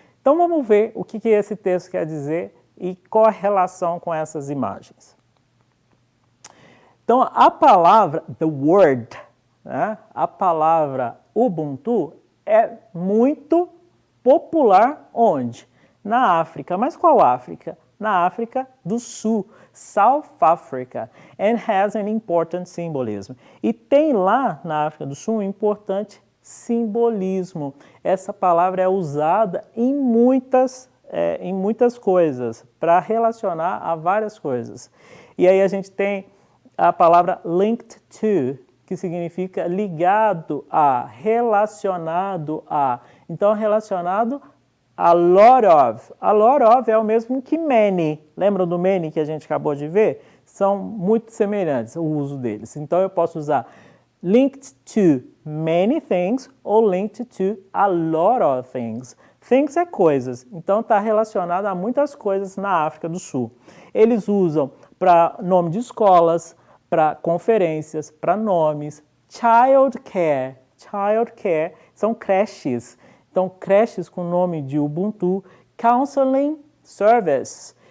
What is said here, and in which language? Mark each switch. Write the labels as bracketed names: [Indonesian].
[Portuguese] Então vamos ver o que esse texto quer dizer e qual a relação com essas imagens. Então a palavra, [English] the word, [Portuguese] né? A palavra Ubuntu é muito popular onde? Na África. Mas qual África? na África do Sul, [English] South Africa, and has an important symbolism. [Portuguese] E tem lá na África do Sul um importante simbolismo. Essa palavra é usada em muitas coisas, para relacionar a várias coisas. E aí a gente tem a palavra linked to, que significa ligado a, relacionado a. Então, relacionado a lot of. A lot of é o mesmo que many. Lembram do many que a gente acabou de ver? São muito semelhantes o uso deles. Então, eu posso usar [English] linked to many things [Portuguese] ou [English] linked to a lot of things. [Portuguese] Things é coisas, então está relacionado a muitas coisas na África do Sul. Eles usam para nome de escolas, para conferências, para nomes, child care são creches. Então, creches com nome de Ubuntu, counseling service.